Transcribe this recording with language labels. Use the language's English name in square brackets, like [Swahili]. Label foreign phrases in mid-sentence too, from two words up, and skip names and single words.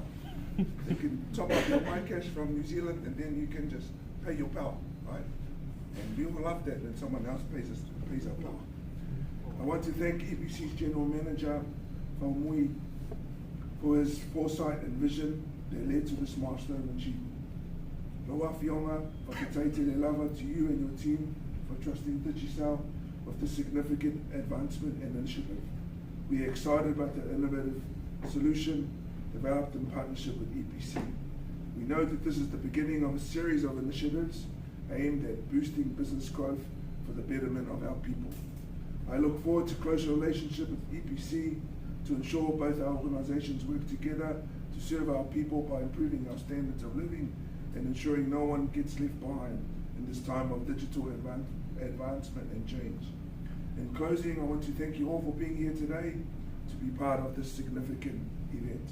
[English] They can top up your MyCash from New Zealand, and then you can just pay your power, right? And we all love that when someone else pays our power. I want to thank EPC's General Manager, Faumui, for his foresight and vision that led to this milestone achievement. Loa Fionga, [Samoan] whakataite le lava [English] to you and your team for trusting Digicel with this significant advancement and initiative. We are excited about the innovative solution developed in partnership with EPC. We know that this is the beginning of a series of initiatives aimed at boosting business growth for the betterment of our people. I look forward to close relationship with EPC to ensure both our organizations work together to serve our people by improving our standards of living and ensuring no one gets left behind in this time of digital advancement and change. In closing, I want to thank you all for being here today to be part of this significant event.